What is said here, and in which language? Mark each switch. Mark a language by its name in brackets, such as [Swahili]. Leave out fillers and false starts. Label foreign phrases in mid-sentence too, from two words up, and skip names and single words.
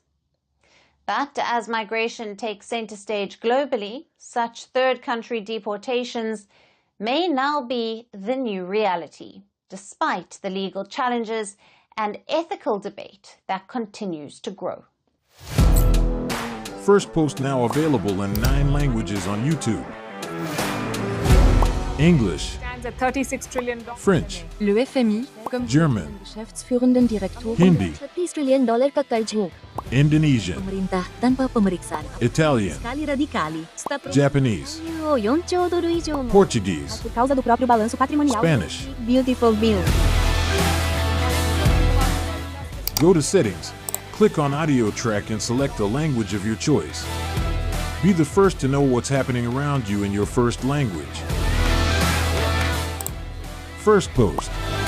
[English] But as migration takes center stage globally, such third country deportations may now be the new reality, despite the legal challenges and ethical debate that continues to grow. First Post now available in 9 languages on YouTube. English, $36 trillion. French, [French] Le FMI, comme [English] German, [German] Geschäftsführenden Direktor, [English] Hindi, [Hindi] $30 trillion ka karz mo. [English] Indonesian, [Indonesian] Pemerintah tanpa pemeriksaan. [English] Italian, [Italian] Fiskali radikali. [English] Japanese, [Japanese] 4 兆ドル以上も. [English] Portuguese, [Portuguese] Por causa do próprio balanço patrimonial. [English] Spanish. Beautiful bill. Go to Settings, click on Audio Track and select the language of your choice. Be the first to know what's happening around you in your first language. First Post.